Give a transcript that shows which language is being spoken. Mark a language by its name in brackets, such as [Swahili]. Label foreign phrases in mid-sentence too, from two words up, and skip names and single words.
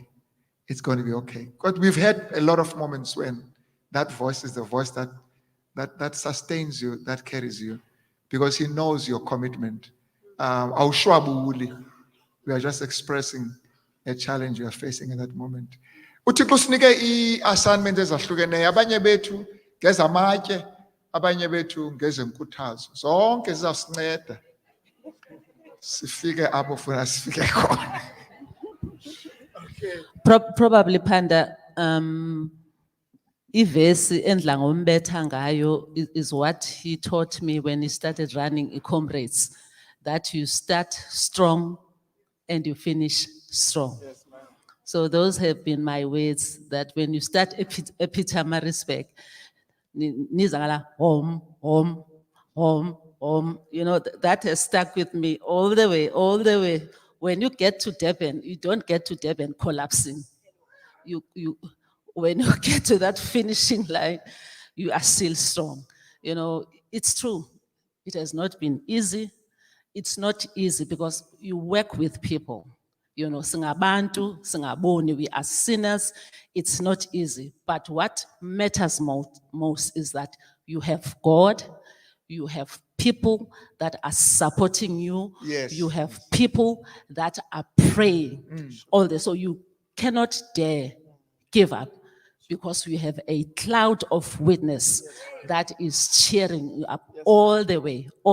[English] It's going to be okay. But we've had a lot of moments when that voice is the voice that sustains you, that carries you, because he knows your commitment. We are just expressing a challenge you are facing at that moment. [Xhosa] uThixo usinike i-assignment ezahlukeneyo, abanye bethu ngezamatye, abanye bethu ngezenkuthazo, zonke zizawusinceda sifike apho funa sifike khona. [English] Probably Panda, [Xhosa] ivesi endla ngombetha ngayo [English] is what he taught me when he started running comrades, that you start strong and you finish strong. Yes, ma'am. So those have been my words, that when you start Epitamarisbeck, nizala home, you know, that has stuck with me all the way. When you get to Durban, you don't get to Durban collapsing. When you get to that finishing line, you are still strong. You know, it's true. It has not been easy. It's not easy because you work with people. You know, [Xhosa] singabantu, singaboni, [English] we are sinners. It's not easy. But what matters most is that you have God, you have people that are supporting you. Yes. You have people that are praying all this. So you cannot dare give up because we have a cloud of witness that is cheering you up all the way.